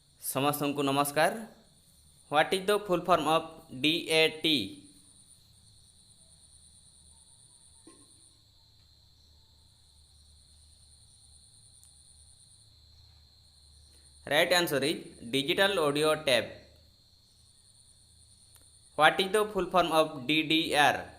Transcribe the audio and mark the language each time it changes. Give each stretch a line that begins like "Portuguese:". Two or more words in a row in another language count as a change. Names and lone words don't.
Odia: ସମସ୍ତଙ୍କୁ ନମସ୍କାର।
English: What is the full form of DAT? Right answer is digital audio tape. What is the full form of DDR?